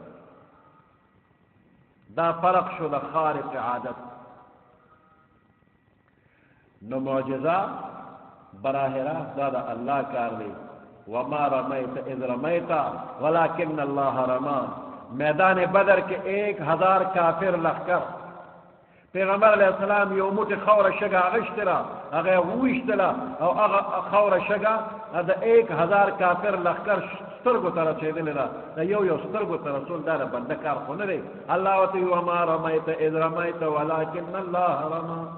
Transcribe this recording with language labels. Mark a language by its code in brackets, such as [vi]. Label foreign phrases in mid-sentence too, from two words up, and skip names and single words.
[ps] دا فرق شو د خارق عادت نو معجزه براہ راست دا د الله کار دی [ar] وما رمیت اذ رمیت ولکن اللہ رما [ur] میدان بدر کے [ps] 1000 کافر لخکر پیغمبر علیہ السلام یو موټی خوره شګه اغشتله هغه وویشتله او هغه خوره شګه د 1000 کافر لخکر سترګو ته رسېدلې ده د یو سترګو ته رسول دا د بنده کار خو نه دی الله ورته وایي [ar] وما رمیت اذ رمیت ولکن الله رما